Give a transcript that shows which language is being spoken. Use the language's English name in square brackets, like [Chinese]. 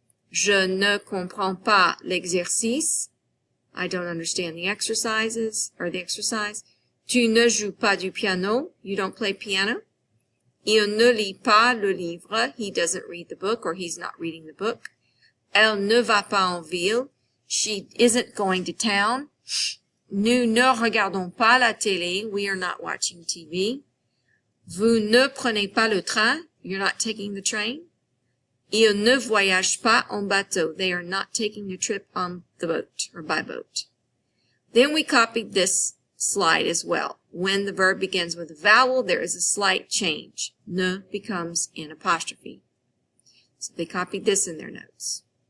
[French] Je ne comprends pas l'exercice. [English] I don't understand the exercises, or the exercise. [French] Tu ne joues pas du piano. [English] You don't play piano. [French] Il ne lit pas le livre. [English] He doesn't read the book, or he's not reading the book. [French] Elle ne va pas en ville. [English] She isn't going to town. [French] Nous ne regardons pas la télé. [English] We are not watching TV. [French] Vous ne prenez pas le train. [English] You're not taking the train. [French] Ils ne voyagent pas en bateau. [English] They are not taking a trip on the boat or by boat. Then we copied this slide as well. When the verb begins with a vowel, there is a slight change. Ne becomes N apostrophe. So they copied this in their notes.